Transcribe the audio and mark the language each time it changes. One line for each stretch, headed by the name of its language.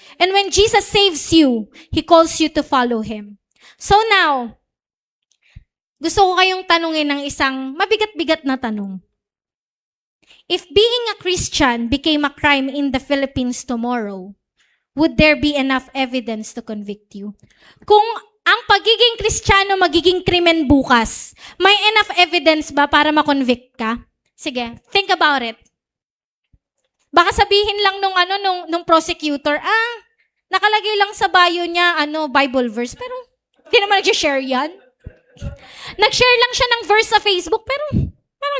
English: And when Jesus saves you, He calls you to follow Him.
Filipino: So now, gusto ko kayong tanungin ng isang mabigat-bigat na tanong.
English: If being a Christian became a crime in the Philippines tomorrow, would there be enough evidence to convict you?
Filipino: Kung ang pagiging Kristiyano magiging krimen bukas, may enough evidence ba para ma-convict ka? Sige,
English: think about it.
Filipino: Baka sabihin lang nung prosecutor, nakalagay lang sa bio niya, Bible verse, pero hindi naman nag-share yan. Nag-share lang siya ng verse sa Facebook, pero parang